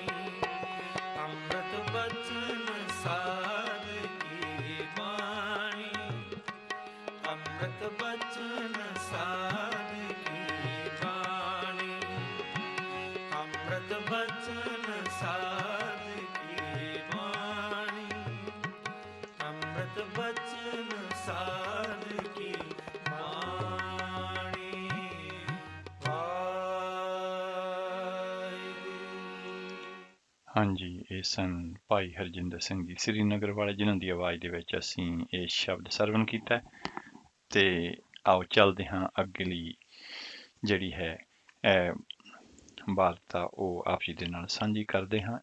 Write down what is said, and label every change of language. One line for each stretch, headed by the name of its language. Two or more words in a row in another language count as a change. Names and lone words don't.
Punjabi: ਅੰਮ੍ਰਿਤ ਬਚਨ ਸਾਧ ਕੀ ਬਾਣੀ, ਅੰਮ੍ਰਿਤ ਬਚਨ ਸਾਧ ਕੀ ਬਾਣੀ, ਅੰਮ੍ਰਿਤ ਬਚਨ ਸਾਧ ਕੀ ਬਾਣੀ, ਅੰਮ੍ਰਿਤ ਬਚਨ ਸਾਧ ਕੀ ਬਾਣੀ। ਵਾਹਿਗੁਰੂ। ਹਾਂਜੀ, ਇਹ ਸਨ ਭਾਈ ਹਰਜਿੰਦਰ ਸਿੰਘ ਜੀ ਸ੍ਰੀਨਗਰ ਵਾਲੇ, ਜਿਨ੍ਹਾਂ ਦੀ ਆਵਾਜ਼ ਦੇ ਵਿੱਚ ਅਸੀਂ ਇਹ ਸ਼ਬਦ ਸਰਵਣ ਕੀਤਾ ਹੈ। ਤੇ ਆਓ ਚੱਲਦੇ ਹਾਂ ਅਗਲੀ ਜਿਹੜੀ ਹੈ ਵਾਰਤਾ, ਉਹ ਆਪ ਜੀ ਦੇ ਨਾਲ ਸਾਂਝੀ ਕਰਦੇ ਹਾਂ।